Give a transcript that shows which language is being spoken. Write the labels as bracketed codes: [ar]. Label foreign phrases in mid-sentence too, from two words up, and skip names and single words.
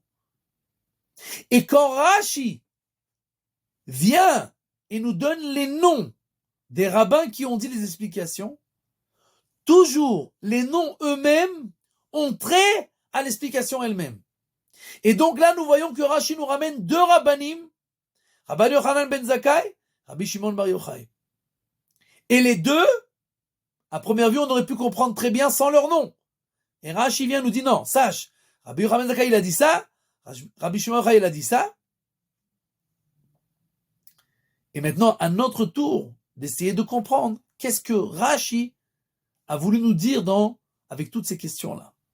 [fr] Et quand Rashi vient et nous donne les noms des rabbins qui ont dit les explications, toujours les noms eux-mêmes ont trait à l'explication elle-même. Et donc là, nous voyons que Rashi nous ramène deux rabbanim, Rabbi Yochanan ben Zakkai, Rabbi Shimon Bar Yochai. Et les deux, à première vue, on aurait pu comprendre très bien sans leur nom. Et Rashi vient nous dit non, sache, Rabbi Yochanan ben Zakkai il a dit ça, Rabbi Shimon Bar Yochai il a dit ça. Et maintenant, à notre tour d'essayer de comprendre qu'est-ce que Rashi a voulu nous dire avec toutes ces questions-là.